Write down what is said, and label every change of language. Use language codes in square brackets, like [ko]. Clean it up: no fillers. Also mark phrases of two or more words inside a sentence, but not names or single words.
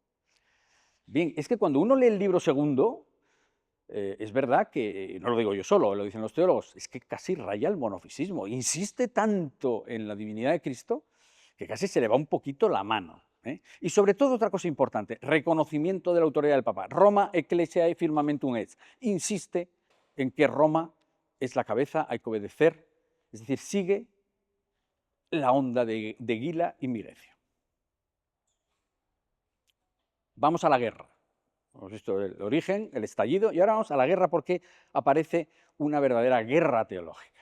[es] Bien, es que cuando uno lee el libro 2, es verdad que, no lo digo yo solo, lo dicen los teólogos, es que casi raya el monofisismo, insiste tanto en la divinidad de Cristo que casi se le va un poquito la mano. Y sobre todo otra cosa importante, reconocimiento de la autoridad del Papa. [la] Roma ecclesiae firmamentum est. [es] Insiste en que Roma es la cabeza, hay que obedecer, es decir, sigue la onda de Aguila y Migecio. Vamos a la guerra. Hemos visto el origen, el estallido, y ahora vamos a la guerra porque aparece una verdadera guerra teológica.